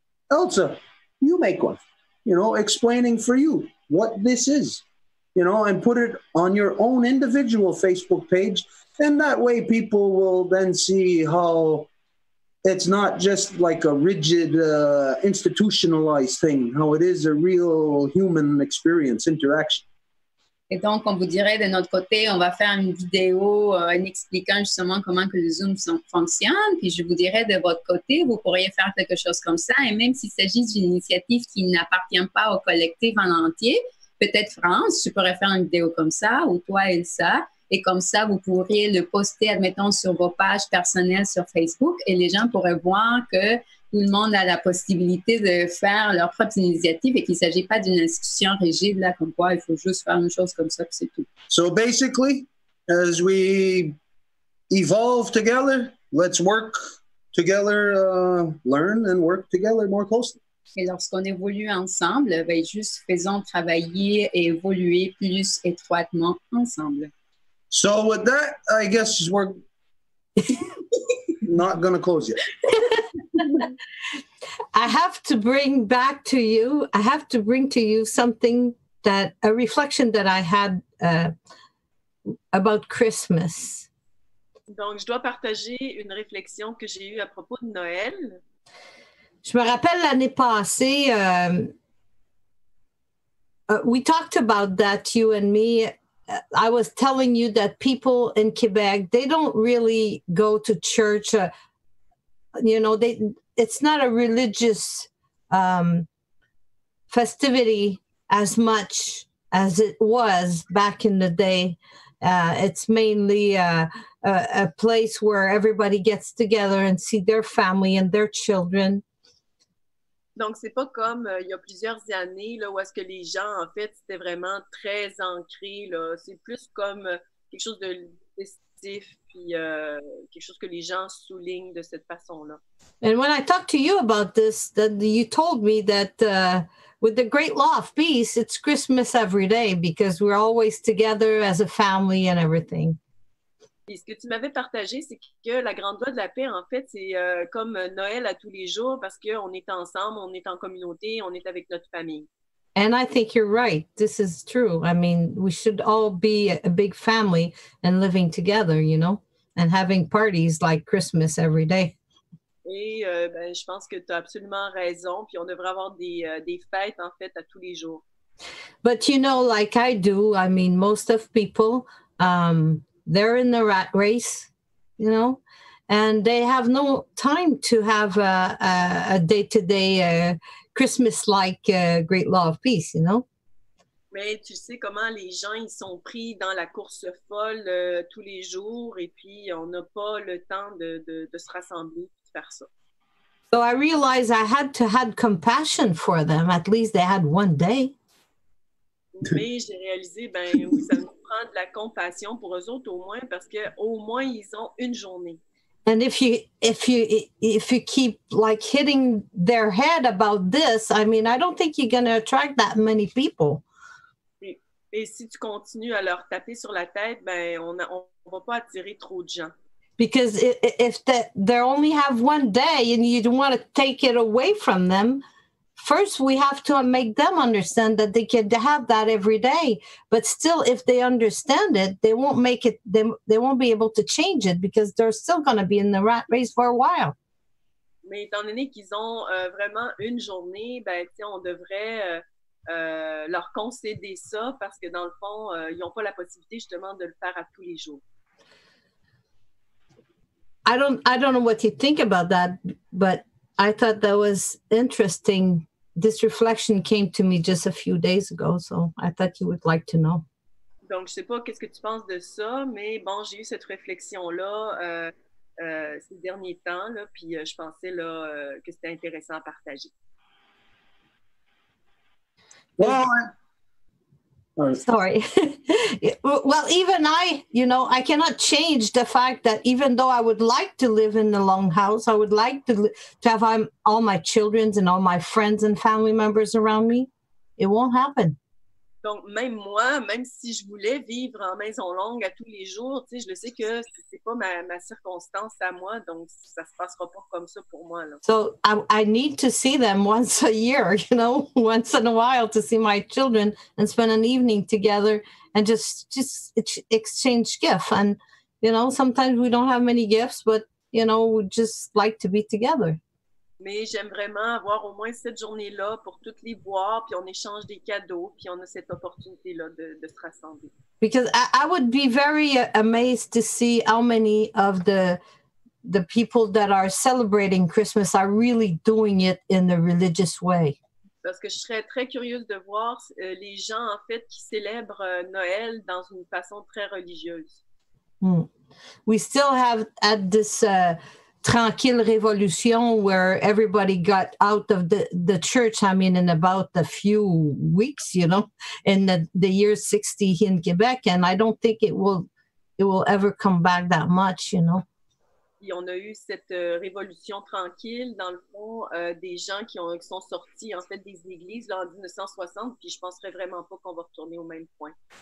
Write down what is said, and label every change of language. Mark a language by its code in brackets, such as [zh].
[en] Elsa, you make one, explaining for you what this is, and put it on your own individual Facebook page. And that way people will then see how it's not just like a rigid, institutionalized thing, how it is a real human experience, interaction. [fr] Et donc, on vous dirait de notre côté, on va faire une vidéo en expliquant justement comment que le Zoom fonctionne. Puis je vous dirais de votre côté, vous pourriez faire quelque chose comme ça. Et même s'il s'agit d'une initiative qui n'appartient pas au collectif en entier, peut-être France, tu pourrais faire une vidéo comme ça, ou toi, Elsa. Et comme ça, vous pourriez le poster, admettons, sur vos pages personnelles sur Facebook. Et les gens pourraient voir que tout le monde a la possibilité de faire leur propre initiative et qu'il ne s'agit pas d'une institution rigide, là, comme quoi il faut juste faire une chose comme ça, puis c'est tout. [en] So basically, as we evolve together, let's work together, learn and work together more closely. [fr] Et lorsqu'on évolue ensemble, ben, juste faisons travailler et évoluer plus étroitement ensemble. [en] So with that, I guess we're not going to close yet. I have to bring to you something a reflection that I had about Christmas. [fr] Donc, je dois partager une réflexion que j'ai eue à propos de Noël. Je me rappelle l'année passée, [en] we talked about that, you and me. I was telling you that people in Quebec, they don't really go to church. It's not a religious festivity as much as it was back in the day. It's mainly a place where everybody gets together and see their family and their children. [fr] Donc, c'est pas comme il y a plusieurs années là, où est-ce que les gens, en fait, c'était vraiment très ancré. Là. C'est plus comme quelque chose de festif, puis quelque chose que les gens soulignent de cette façon-là. [en] And when I talked to you about this, you told me that with the Great Law of Peace, it's Christmas every day because we're always together as a family and everything. [fr] Et ce que tu m'avais partagé, c'est que la grande loi de la paix, en fait, c'est comme Noël à tous les jours parce qu'on est ensemble, on est en communauté, on est avec notre famille. [en] And I think you're right. This is true. I mean, we should all be a big family and living together, and having parties like Christmas every day. [fr] Et je pense que tu as absolument raison. Puis on devrait avoir des fêtes, en fait, à tous les jours. [en] But, like I do, I mean, most of people... they're in the rat race, and they have no time to have a day-to-day Christmas-like Great Law of Peace, [fr] Mais tu sais comment les gens, ils sont pris dans la course folle tous les jours et puis on n'a pas le temps de se rassembler et de faire ça. [en] So I realized I had to have compassion for them. At least they had one day. [fr] Mais j'ai réalisé, oui, ça me prend de la compassion pour eux autres au moins parce qu'au moins, ils ont une journée. [en] And if you keep like hitting their head about this, I mean, I don't think you're going to attract that many people. [fr] Et si tu continues à leur taper sur la tête, on va pas attirer trop de gens. [en] Because if they only have one day and you don't want to take it away from them, first, we have to make them understand that they can have that every day. But still, if they understand it, they won't make it. They won't be able to change it because they're still going to be in the rat race for a while. [fr] Mais étant donné qu'ils ont vraiment une journée, on devrait leur concéder ça parce que dans le fond, ils n'ont pas la possibilité justement de le faire à tous les jours. [en] I don't know what you think about that, but I thought that was interesting. This reflection came to me just a few days ago, so I thought you would like to know. [fr] Donc, je sais pas qu'est-ce que tu penses de ça, mais bon, j'ai eu cette réflexion-là ces derniers temps, là, puis je pensais là, que c'était intéressant à partager. [en] Well, sorry. Well, even I cannot change the fact that even though I would like to live in the long house, I would like to have all my children and all my friends and family members around me, it won't happen. [fr] Donc, même moi, même si je voulais vivre en maison longue à tous les jours, tu sais, je le sais que c'est pas ma circonstance à moi, donc ça se passera pas comme ça pour moi, là. [en] So I need to see them once a year, you know, once in a while to see my children and spend an evening together and just exchange gifts. And, you know, sometimes we don't have many gifts, but, you know, we just like to be together. [fr] Mais j'aime vraiment avoir au moins cette journée-là pour toutes les voir, puis on échange des cadeaux, puis on a cette opportunité-là de se rassembler. [en] Because I would be very amazed to see how many of the people that are celebrating Christmas are really doing it in the religious way. [fr] Parce que je serais très curieuse de voir les gens, en fait, qui célèbrent Noël dans une façon très religieuse. [en] We still have at this tranquille révolution where everybody got out of the church, I mean, in about a few weeks, you know, in the year 60 in Québec. And I don't think it will ever come back that much, you know. [fr] Puis on a eu cette révolution tranquille, dans le fond, des gens qui sont sortis, en fait, des églises là, en 1960, puis je penserais vraiment pas qu'on va retourner au même point.